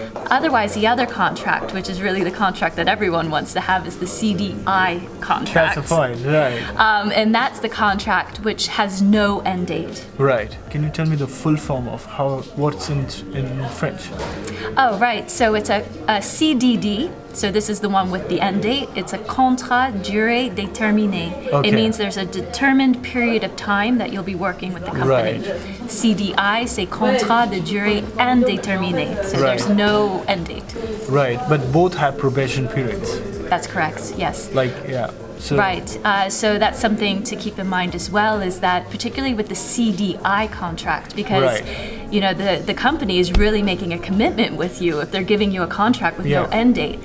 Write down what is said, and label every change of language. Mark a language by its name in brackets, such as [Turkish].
[English] Otherwise, the other contract, which is really the contract that everyone wants to have, is the CDI contract. That's a point, right. And that's the contract which has no end date. Right. Can you tell me the full form of what's in French? Oh, right. So it's a CDD. So this is the one with the end date. It's a [French] contrat durée déterminée. [English] Okay. It means there's a determined period of time that you'll be working with the company. Right. [French] CDI, c'est contrat de durée indéterminée. [English] So there's no end date. Right, but both have probation periods. That's correct, yes. Like, yeah. So, Right. So that's something to keep in mind as well, is that particularly with the CDI contract, because you know the company is really making a commitment with you if they're giving you a contract with no end date.